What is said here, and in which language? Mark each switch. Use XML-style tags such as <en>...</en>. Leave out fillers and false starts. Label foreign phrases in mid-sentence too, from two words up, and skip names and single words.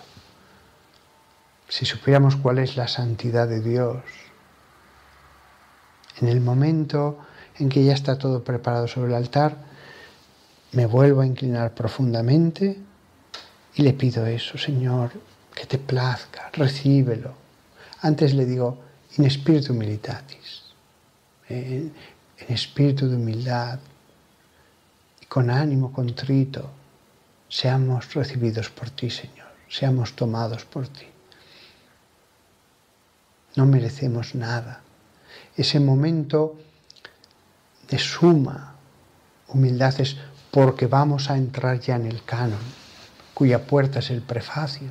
<es>Si supiéramos cuál es la santidad de Dios, en el momento en que ya está todo preparado sobre el altar, me vuelvo a inclinar profundamente y le pido eso, Señor, que te plazca, recíbelo. Antes le digo,</es> <la>in spiritu humilitatis,</la> <es>en espíritu de humildad y con ánimo contrito, seamos recibidos por ti, Señor, seamos tomados por ti. No merecemos nada. Ese momento de suma humildad es porque vamos a entrar ya en el canon, cuya puerta es el prefacio.</es>